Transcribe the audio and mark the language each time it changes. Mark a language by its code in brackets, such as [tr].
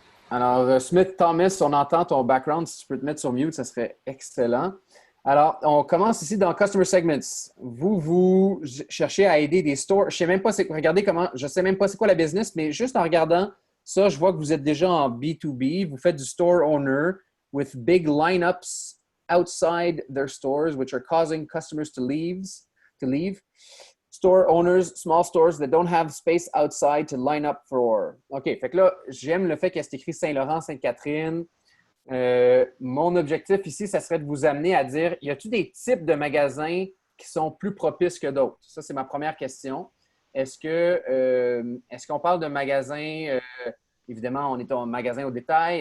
[fr] Alors, Smith Thomas, on entend ton background. Si tu peux te mettre sur mute, ça serait excellent. Alors, on commence ici dans Customer Segments. Vous cherchez à aider des stores. Je sais même pas, regardez comment, je sais même pas c'est quoi la business, mais juste en regardant ça, je vois que vous êtes déjà en B2B. Vous faites du [en] store owner with big lineups outside their stores, which are causing customers to leave. Store owners, small stores that don't have space outside to line up for. [fr] OK, fait que là, j'aime le fait qu'il y ait écrit Saint-Laurent, Sainte-Catherine. Mon objectif ici, ça serait de vous amener à dire, y a-t-il des types de magasins qui sont plus propices que d'autres? Ça, c'est ma première question. Est-ce qu'on parle de magasins, évidemment, on est en magasin au détail.